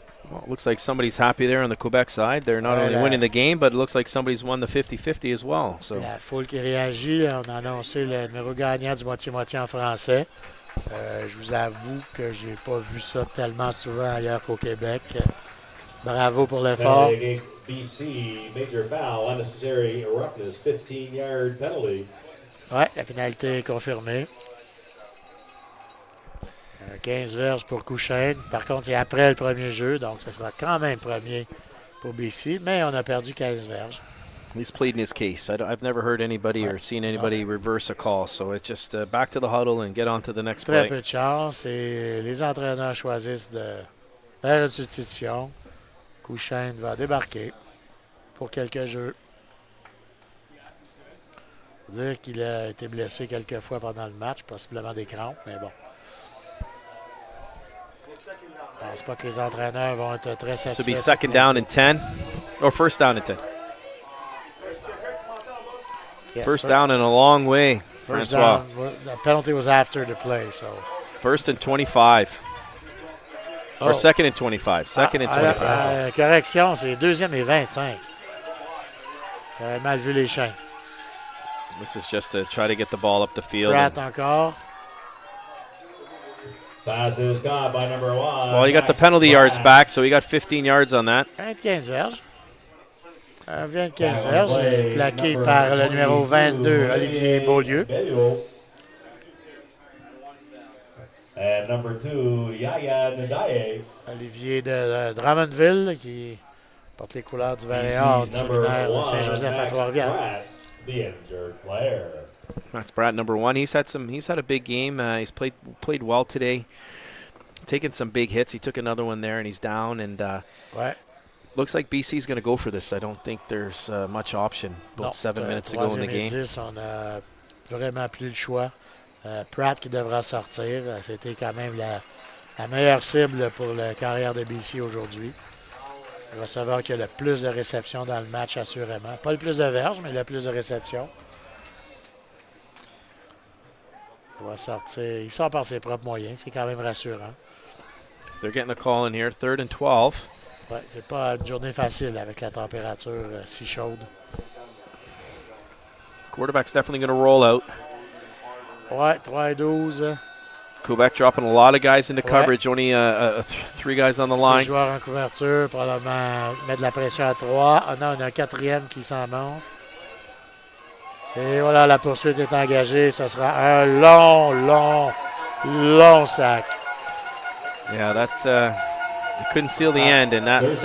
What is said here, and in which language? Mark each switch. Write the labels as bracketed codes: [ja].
[en] Well, it looks like somebody's happy there on the Quebec side. They're not only winning the game, but it looks like somebody's won the 50-50 as well. So. [fr] La foule qui réagit, on a annoncé le numéro gagnant du moitié-moitié en français. Je vous avoue que j'ai pas vu ça tellement souvent ailleurs qu'au Québec. Bravo pour l'effort. [en] BC, major foul, unnecessary roughness, 15-yard penalty. [fr] Ouais, la pénalité est confirmée. 15 verges pour Couchen. Par contre, c'est après le premier jeu, donc ce sera quand même premier pour BC, mais on a perdu 15 verges. [en] He's pleading his case. I've never heard anybody or seen anybody reverse a call, so it's just back to the huddle and get on to the next play. [fr] Très peu de chance et les entraîneurs choisissent de faire une substitution. Couchen va débarquer pour quelques jeux. Faut dire qu'il a été blessé quelques fois pendant le match, possiblement des crampes, mais bon. Je pense pas que les entraîneurs vont être très satisfaits. [en] This will be second down and 10, or first down and 10. Yes, first down and a long way, First Francois. down, the penalty was after the play, so. First and 25. Oh. Or second and 25. Second and 25. [fr] Correction, c'est deuxième et 25. J'avais mal vu les chaînes. [en] This is just to try to get the ball up the field. [fr] Pratt encore. [en] Pass is caught by number 1. Well, he got the penalty yards back, so he got 15 yards on that. [fr] 25 verges. 25 verges, plaqué par le numéro 22, Olivier Beaulieu. [en] And number 2, Yaya Nadaye. [fr] Olivier de Drummondville, qui porte les couleurs du vert et or du séminaire de Saint-Joseph à Trois-Rivières. [en] The injured player. That's Brad, number 1. He's had a big game. He's played well today. Taken some big hits. He took another one there, and he's down. And [fr] Ouais. [en] looks like BC's going to go for this. I don't think there's much option. About 7 minutes to go in the game. [fr] 10, on a vraiment plus le choix. Pratt qui devra sortir. C'était quand même la meilleure cible pour la carrière de BC aujourd'hui. Le receveur qui a le plus de réceptions dans le match, assurément. Pas le plus de verges, mais le plus de réceptions. Il va sortir. Il sort par ses propres moyens. C'est quand même rassurant. [en] They're getting the call in here. 3rd and 12. [fr] Ouais, c'est pas une journée facile avec la température si chaude. [en] Quarterback's definitely going to roll out. [fr] Ouais, 3 et 12. [en] Quebec dropping a lot of guys into coverage. Only 3 guys on the [fr] 6 [en] line. [fr] joueurs en couverture. Probablement mettre de la pression à 3. Ah non, on a un 4e qui s'amance. Et voilà, la poursuite est engagée. Ce sera un long sac. [en] Yeah, that you couldn't seal the end, and that's